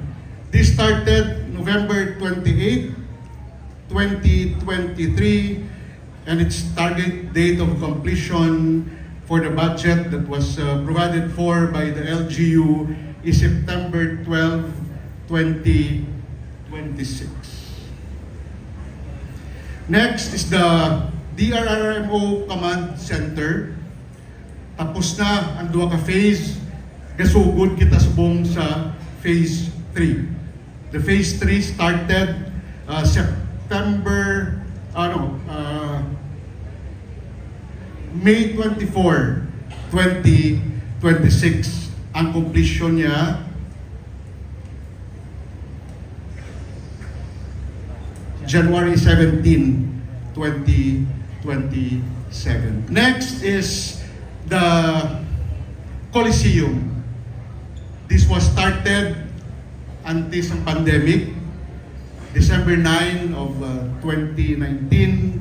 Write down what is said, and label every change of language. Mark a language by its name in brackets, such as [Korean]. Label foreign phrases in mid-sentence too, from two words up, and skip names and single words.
[English] This started November 28, 2023, and its target date of completion for the budget that was provided for by the LGU is September 12, 2026. Next is the DRRMO Command Center. [Hiligaynon] Tapos na ang duha ka phase. Gasugod kita subong sa phase 3. [English] The phase 3 started May 24, 2026. [Hiligaynon] Ang completion niya January 17, 2027. [English] Next is the Coliseum. This was started until sa pandemic, December 9 of 2019.